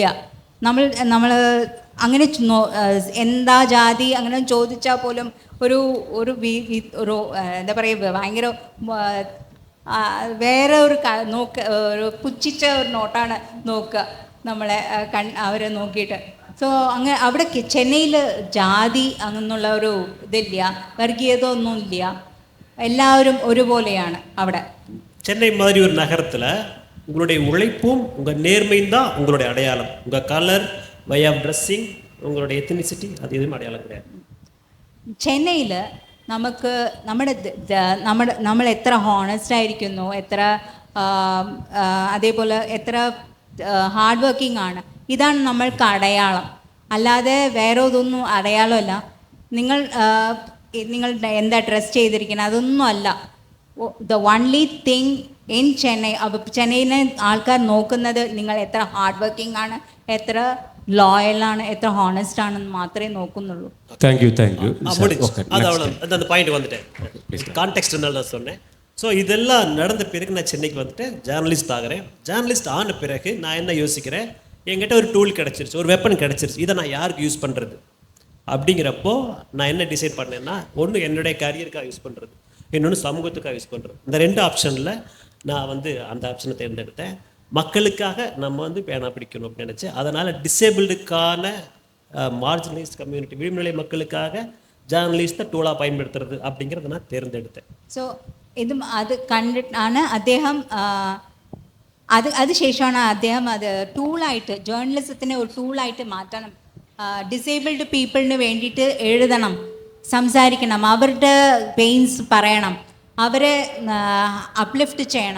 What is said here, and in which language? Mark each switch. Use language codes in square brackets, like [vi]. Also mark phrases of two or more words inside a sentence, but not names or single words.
[ml] നമ്മൾ അങ്ങനെ എന്താ ജാതി അങ്ങനെ ചോദിച്ചാൽ പോലും ഒരു എന്താ പറയുക, ഭയങ്കര വേറെ ഒരു ഒരു പുച്ഛിച്ച ഒരു നോട്ടാണ് നോക്കുക നമ്മളെ അവരെ നോക്കിയിട്ട്. സോ അങ്ങനെ അവിടെ ചെന്നൈയിൽ ജാതി അങ്ങനെയുള്ള ഒരു ഇതില്ല, വർഗീയത ഒന്നുമില്ല, എല്ലാരും ഒരുപോലെയാണ് അവിടെ. [ta] சென்னை மாதிரி ஒரு நகரத்தில் உங்களுடைய உழைப்பும் உங்கள் நேர்மையும் தான் உங்களுடைய அடையாளம். உங்கள் கலர், [en] way of dressing, [ta] உங்களுடைய எத்தனிசிட்டி அது எதுவும் அடையாளம் கிடையாது. [ml] ചെന്നൈയിൽ നമുക്ക് നമ്മൾ എത്ര ഹോണസ്റ്റ് ആയിരിക്കുന്നു, എത്ര അതേപോലെ എത്ര [en] hard working [ml] ആണ്, ഇതാണ് നമ്മൾക്ക് അടയാളം. അല്ലാതെ വേറെ ഇതൊന്നും അടയാളമല്ല. നിങ്ങൾ എന്താ ഡ്രസ് ചെയ്തിരിക്കുന്നത് അതൊന്നും അല്ല. [en] the only thing in Chennai, [ml] ചെന്നൈയിനെ ആൾക്കാർ നോക്കുന്നത് നിങ്ങൾ എത്ര [en] hard working [ml] ആണ്, എത്ര ലോയലാണ്, എത്ര ഹോണസ്റ്റ് ആണെന്ന് മാത്രമേ നോക്കുന്നുള്ളൂ. [en] thank you. [ta] அந்த பாயிண்ட் வந்துட்டேன், கான்டெக்ஸ்ட் இருந்தாலும் நான் சொன்னேன். ஸோ இதெல்லாம் நடந்த பிறகு நான் சென்னைக்கு வந்துட்டேன், ஜேர்னலிஸ்ட் ஆகிறேன். ஜேர்னலிஸ்ட் ஆன பிறகு நான் என்ன யோசிக்கிறேன், என்கிட்ட ஒரு டூல் கிடச்சிருச்சு, ஒரு வெப்பன் கிடச்சிருச்சு, இதை நான் யாருக்கு யூஸ் பண்ணுறது அப்படிங்கிறப்போ நான் என்ன டிசைட் பண்ணேன்னா, ஒன்று என்னுடைய கரியருக்காக யூஸ் பண்ணுறது, இன்னொன்று சமூகத்துக்காக யூஸ் பண்ணுறது. இந்த 2 ஆப்ஷனில் நான் அந்த ஆப்ஷனை தேர்ந்தெடுத்தேன். மக்களுக்காக நம்ம பேனா பிடிக்கணும் அப்படின்னு நினச்சேன். அதனால் டிசேபிள்டுக்கான [en] marginalised community, [ta] விளிம்புநிலை மக்களுக்காக [en] journalist tool [ta] பயன்படுத்துறது அப்படிங்கிறத நான் தேர்ந்தெடுத்தேன். [ml] സോ അത് കണ്ടിട്ടാണ് അദ്ദേഹം അതിനുശേഷമാണ് അദ്ദേഹം അത് ടൂളായിട്ട്, ജേർണലിസത്തിനെ ഒരു ടൂളായിട്ട് മാറ്റണം. [en] disabled people [ml] വേണ്ടിയിട്ട് എഴുതണം, സംസാരിക്കണം, അവരുടെ പെയിൻസ് പറയണം, അവരെ അപ്ലിഫ്റ്റ് ചെയ്യണം.